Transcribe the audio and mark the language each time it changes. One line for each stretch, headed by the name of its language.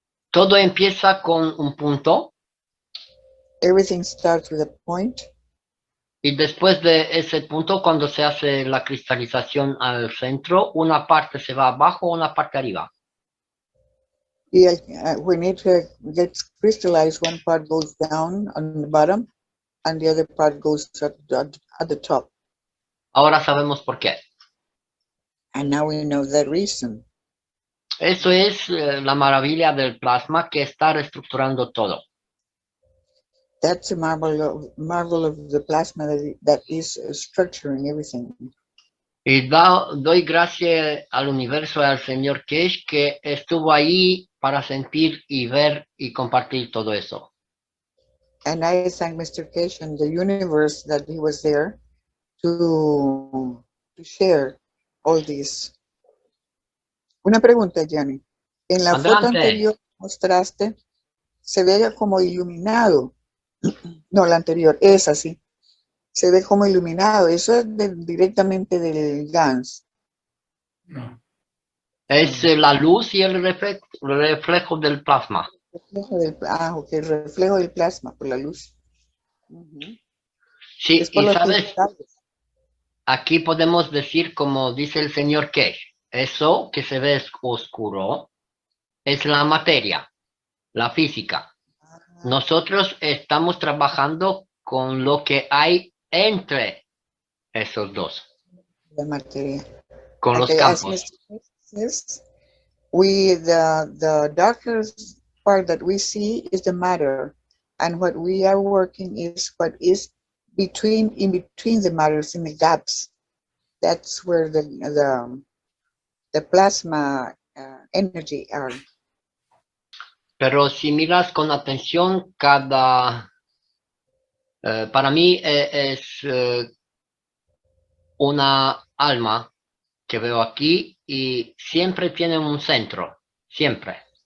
Spanish: Todo empieza con un punto.
English: Everything starts with a point.
Spanish: Y después de ese punto, cuando se hace la cristalización al centro, una parte se va abajo, una parte arriba.
English: Yeah, when it gets crystallized, one part goes down on the bottom and the other part goes at the top.
Spanish: Ahora sabemos por qué.
English: And now we know that reason.
Spanish: Eso es la maravilla del plasma que está reestructurando todo.
English: That's a marvel of the plasma that is structuring everything.
Spanish: Y doy gracias al universo y al señor Cash que estuvo ahí para sentir y ver y compartir todo eso.
English: And I thank Mr. Cash and the universe that he was there to share all this.
Spanish: Una pregunta, Giani. En la foto anterior mostraste, se ve como iluminado. No, la anterior, es así. Se ve como iluminado. Eso es directamente del GANS. No. Es la luz y el reflejo del plasma. Ok, reflejo del plasma por la luz. Sí, Es por y los sabes, cristales. aquí podemos decir, como dice el señor Cash, eso que se ve oscuro es la materia, la física. Nosotros estamos trabajando con lo que hay entre esos dos. La materia. Con los campos.
English: The darkest part that we see is the matter, and what we are working is what is in between the matters, in the gaps. That's where the plasma energy are.
Spanish: Pero si miras con atención, cada Para mí es una alma que veo aquí y siempre tiene un centro, siempre.